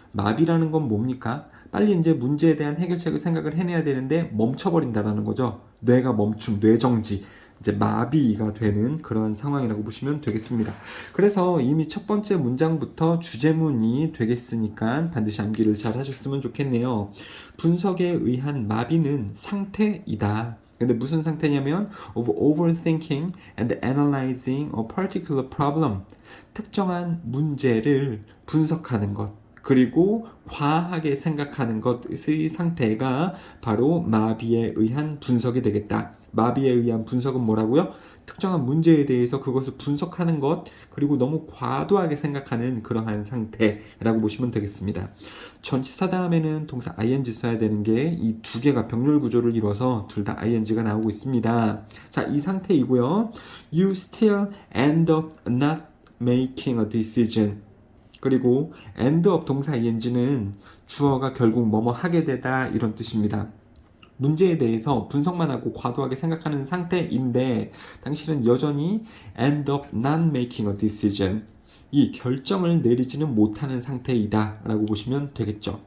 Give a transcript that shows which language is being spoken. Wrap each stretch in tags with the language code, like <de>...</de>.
<ko>마비라는 건 뭡니까? 빨리 이제 문제에 대한 해결책을 생각을 해내야 되는데 멈춰버린다라는 거죠. 뇌가 멈춤, 뇌정지, 이제 마비가 되는 그런 상황이라고 보시면 되겠습니다. 그래서 이미 첫 번째 문장부터 주제문이 되겠으니까 반드시 암기를 잘 하셨으면 좋겠네요. 분석에 의한 마비는 상태이다. 근데 무슨 상태냐면</ko> <en>of overthinking and analyzing a particular problem.</en> <ko>특정한 문제를 분석하는 것, 그리고 과하게 생각하는 것의 상태가 바로 마비에 의한 분석이 되겠다. 마비에 의한 분석은 뭐라고요? 특정한 문제에 대해서 그것을 분석하는 것, 그리고 너무 과도하게 생각하는 그러한 상태라고 보시면 되겠습니다. 전치사 다음에는 동사 ing 써야 되는 게 이 두 개가 병렬 구조를 이뤄서 둘 다 ing가 나오고 있습니다. 자, 이 상태이고요.</ko> <en>You still end up not making a decision.</en> <ko>그리고 end up 동사 ing는 주어가 결국 뭐뭐 하게 되다, 이런 뜻입니다. 문제에 대해서 분석만 하고 과도하게 생각하는 상태인데 당신은 여전히</ko> <en>end up not making a decision,</en> <ko>이 결정을 내리지는 못하는 상태이다 라고 보시면 되겠죠.</ko>